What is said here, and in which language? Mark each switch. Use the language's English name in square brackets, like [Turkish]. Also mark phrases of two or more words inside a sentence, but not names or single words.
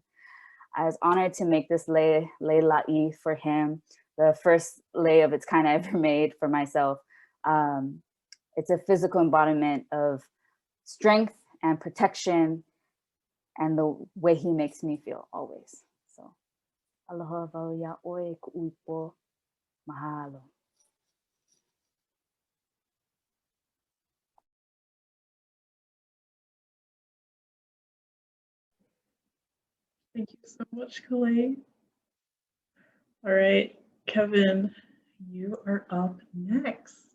[English] I was honored to make this lei la'i for him, the first lei of its kind I ever made for myself. It's a physical embodiment of strength and protection and the way he makes me feel always. So, [Hawaiian] aloha wau ia oe ku'uipo, mahalo. [English] Thank you so much, Kalei. All right, Kevin, you are up next.